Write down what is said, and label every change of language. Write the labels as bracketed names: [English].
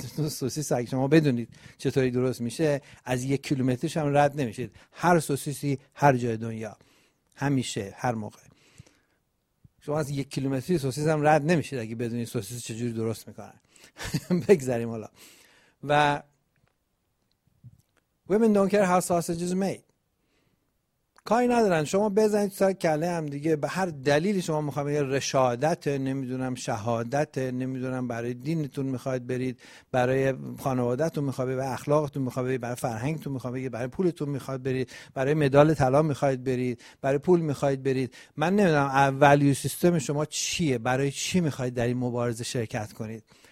[Persian] سوسیس اگه شما بدونید چطوری درست میشه، از یک کیلومترش هم رد نمیشید. هر سوسیسی هر جای دنیا همیشه هر موقع، شما از یک کیلومتری سوسیس هم رد نمیشید اگه بدونید سوسیس چجوری درست میکنن. بگذاریم حالا. [English] و women don't care how sausage is made، [Persian] کاری ندارن. شما بزنید تو سر کله هم دیگه، به هر دلیلی شما میخواید یه رشادت، نمیدونم شهادت، نمیدونم برای دینتون میخواید برید، برای خانوادتون میخواید برید، برای اخلاقتون میخواید برید، برای فرهنگتون میخواید برید، برای پولتون میخواید برید، برای مدال طلا میخواید برید، برای پول میخواید برید، من نمیدونم اولیو سیستم شما چیه، برای چی میخواید در این مبارزه شرکت کنید.